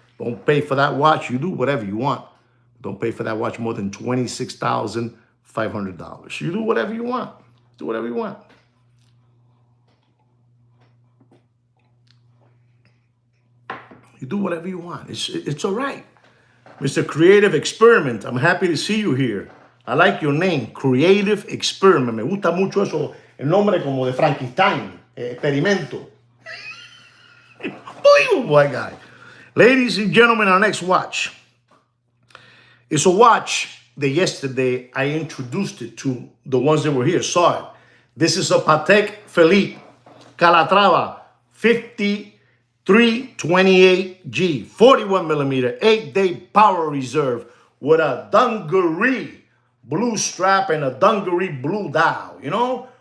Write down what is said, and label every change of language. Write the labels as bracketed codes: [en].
[en] Don't pay for that watch. You do whatever you want. Don't pay for that watch more than $26,500. You do whatever you want. Do whatever you want. You do whatever you want. It's all right. Mr. Creative Experiment, I'm happy to see you here. I like your name, Creative Experiment. [es] Me gusta mucho eso, el nombre como de Frankenstein, experimento. [en] Unbelievable guy. Ladies and gentlemen, our next watch is a watch that yesterday I introduced it to the ones that were here, saw it. This is a Patek Philippe Calatrava 5328G, 41 millimeter, 8-day power reserve with a dungaree blue strap and a dungaree blue dial, you know?